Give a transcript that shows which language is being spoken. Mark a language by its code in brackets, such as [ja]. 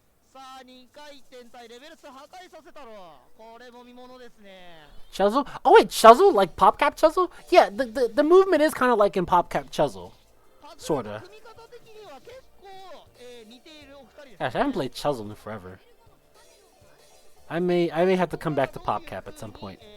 [ja] さあ2回転対レベルス破壊させたろこれも見ものですね [en] Chuzzle? Oh wait, Chuzzle? Like PopCap Chuzzle? Yeah, the movement is kind of like in PopCap Chuzzle. Sorta. [ja] 組み方的には結構、似ているお二人です [en] Gosh, I haven't played Chuzzle in forever. I may have to come back to PopCap at some point.